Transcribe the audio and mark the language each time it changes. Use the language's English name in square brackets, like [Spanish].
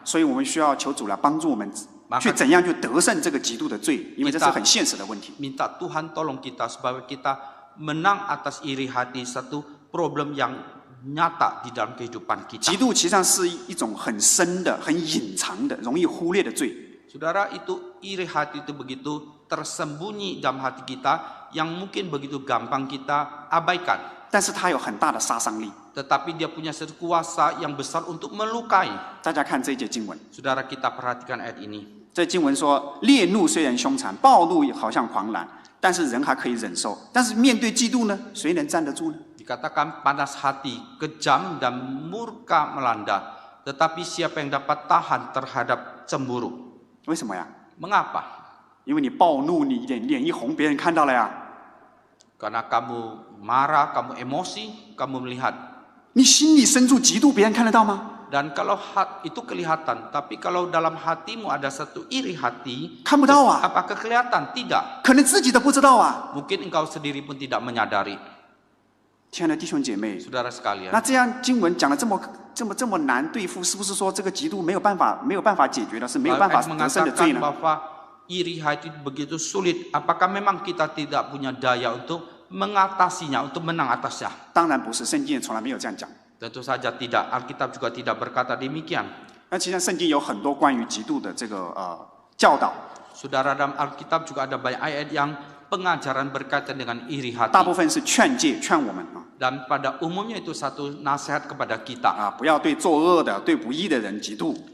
[Chinese] 所以我们需要求主来帮助我们去怎样去得胜这个嫉妒的罪，因为这是很现实的问题。 [Indonesian] Minta Tuhan tolong kita supaya kita menang atas iri hati, satu problem yang nyata di dalam kehidupan kita. [Chinese] 嫉妒其实上是一种很深的、很隐藏的、容易忽略的罪。 [Indonesian] Saudara, itu iri hati itu begitu tersembunyi dalam hati kita yang mungkin begitu gampang kita abaikan. [Chinese] 但是它有很大的杀伤力。 [Indonesian] Tetapi dia punya satu kuasa yang besar untuk melukai. [Chinese] 大家看这一节经文， [Indonesian] Saudara, kita perhatikan ayat ini. [Chinese] 这经文说：烈怒虽然凶残，暴怒好像狂澜，但是人还可以忍受。但是面对嫉妒呢，谁能站得住呢？ [Indonesian] Dikatakan panas hati, kejam dan murka melanda. Tetapi siapa yang dapat tahan terhadap cemburu? [Chinese] 为什么呀？ [Indonesian] Mengapa? [Chinese] 因为你暴怒，你脸一红，别人看到了呀。 [Indonesian] Karena kamu marah, kamu emosi, kamu melihat. [Chinese] 你心里深处嫉妒，别人看得到吗？ [Indonesian] Dan kalau itu kelihatan, tapi kalau dalam hatimu ada satu iri hati, [Chinese] 看不到啊， [Indonesian] apakah kelihatan? Tidak. [Chinese] 可能自己都不知道啊。 [Indonesian] Mungkin engkau sendiri pun tidak menyadari. [Chinese] 亲爱的弟兄姐妹， [Indonesian] Saudara sekalian, [Chinese] 那这样经文讲的这么难对付，是不是说这个嫉妒没有办法解决的，是没有办法得胜的罪 [Indonesian] mengatakan [Chinese] 呢？ [Indonesian] bahwa iri hati begitu sulit. Apakah memang kita tidak punya daya untuk mengatasinya, untuk menang atasnya? [Chinese] 当然不是，圣经也从来没有这样讲。 [Indonesian] Tentu saja tidak. Alkitab juga tidak berkata demikian. [Chinese] 那其实圣经有很多关于嫉妒的这个教导， [Indonesian] Saudara, dalam Alkitab juga ada banyak ayat yang pengajaran berkaitan dengan iri [Chinese] 大部 [Indonesian] hati. [Chinese] 分是劝诫劝我们啊 [Indonesian] Dan pada umumnya itu satu nasihat kepada kita. [Chinese] 不要对作恶的、对不义的人嫉妒。